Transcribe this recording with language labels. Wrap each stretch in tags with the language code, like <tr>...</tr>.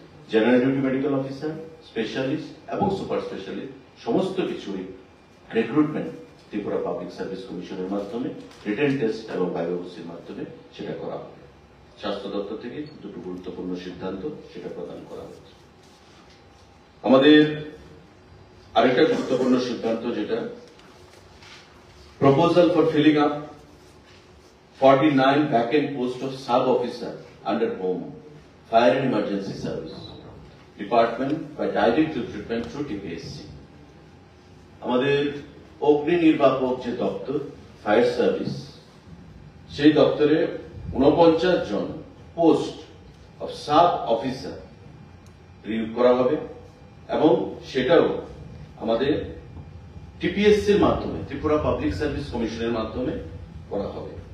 <bn>General duty medical officer, specialist এবং super specialist সমস্ত কিছুরই রিক্রুটমেন্ট ত্রিপুরা পাবলিক সার্ভিস কমিশনের মাধ্যমে রিটেন টেস্ট এবং ভাইভা-ভিসির মাধ্যমে সেটা করা হবে। স্বাস্থ্য দপ্তর থেকে দুটো গুরুত্বপূর্ণ সিদ্ধান্ত সেটা প্রদান করা হচ্ছে। আমাদের আরেকটা গুরুত্বপূর্ণ সিদ্ধান্ত, যেটা</bn> <en>Proposal for filling up 49 vacant posts of sub officer under home fire and emergency service department by direct recruitment through TPSC।</en> <bn>আমাদের অগ্নি নির্বাপক যে দপ্তর ফায়ার সার্ভিস, সেই দপ্তরে 49 জন পোস্ট অফ সাব অফিসার নিয়োগ করা হবে এবং সেটাও আমাদের টিপিএসসির মাধ্যমে, ত্রিপুরা পাবলিক সার্ভিস কমিশনের মাধ্যমে করা হবে।</bn>